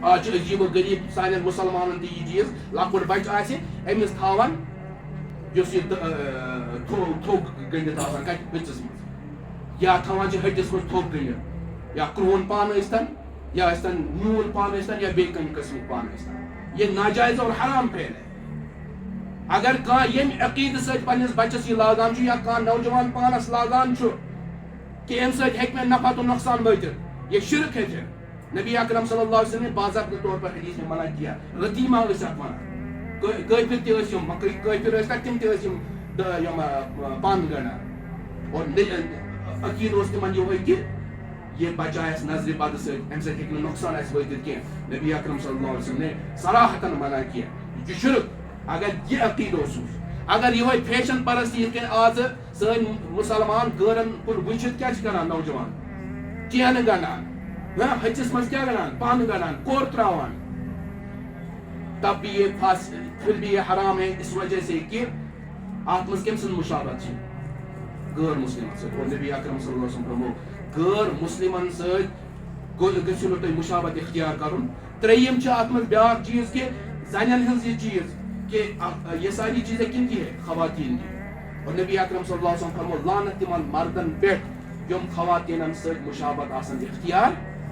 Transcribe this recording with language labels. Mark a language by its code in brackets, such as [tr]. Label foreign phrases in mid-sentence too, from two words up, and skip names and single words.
[ks] آج عجیب و غریب سانٮ۪ن مُسلمانن تہِ یہِ چیٖز لۄکُٹ بچہٕ آسہِ أمِس تھاوان یُس یہِ تھوٚگ گٔنڈِتھ آسان کتہِ پِژس منٛز یا تھاوان چھِ ہٹِس منٛز تھوٚگ گٔنڈِتھ یا کرٛہُن پن ٲسۍتن یا ٲسۍتن نیوٗل پن ٲسۍتن یا بیٚیہِ کُنہِ قٕسمُک پن ٲسۍتن [ur] یہ ناجائز اور حرام فعل ہے. [ks] اگر کانٛہہ ییٚمہِ عقیٖدٕ سۭتۍ پننِس بچس یہِ لاگان چھُ یا کانٛہہ نوجوان پانس لاگان چھُ کہ امہِ سۭتۍ ہیٚکہِ مےٚ نفع تہٕ نۄقصان وٲتِتھ [ur] یہ شرک ہے. نبی اکرم [ar] صلی اللہ علیہ وسلم [ur] نے باضابطہ طور پر حدیث میں منع کیا. [ks] رتیمہ ٲسۍ اتھ ونان کٲفر تہِ ٲسۍ یِم کٲفر ٲسۍ تتھ تِم تہِ ٲسۍ یِم پن گنڈان اور عقیٖدٕ اوس تِمن یِہوے کہِ [ur] یہ بچہ [ks] آسہِ نظرِ بدٕ سۭتۍ امہِ سۭتۍ ہیٚکہِ نہٕ نۄقصان آسہِ وٲتِتھ کینٛہہ. [ur] نبی اکرم [ar] صلی اللہ علیہ وسلم [ur] نے صراحتاً منع کیا. [ks] یہ چھُ شرک اگر یہ عقیٖدٕ اوسُس. اگر یِہوے فیشن پرستی یِتھ کٔنۍ آز سٲنۍ مُسلمان گٲرن کُن وٕچھِتھ کیٛاہ چھِ کران نوجوان چینہٕ گنڈان ہچِس منٛز کیٛاہ گنڈان پن گنڈان کوٚر تراوان [ur] تب بھی یہ پھر بھی یہ حرام ہے اس وجہ سے کہ [ks] اتھ منٛز کٔمۍ سٕنٛز مشابت چھِ غٲر مسلمن سۭتۍ. اور نبی اکرم [ar] صلی اللہ علیہ وسلم [ks] فرمو غٲر مسلمن سۭتۍ گٔژھِو نہٕ تُہۍ مشابت اختیار کرُن. ترٛیٚیِم چھِ اتھ منٛز بیاکھ چیٖز کہ زنٮ۪ن ہٕنٛز یہ چیٖز کہ [ur] یہ ساری چیزیں کن کی ہے خواتین کی. [ks] اور نبی اکرم [ar] صلی اللہ علیہ وسلم [ks] فرمو لعنت تمن مردن پٮ۪ٹھ یِم خواتینن سۭتۍ مشابت آسان اختیار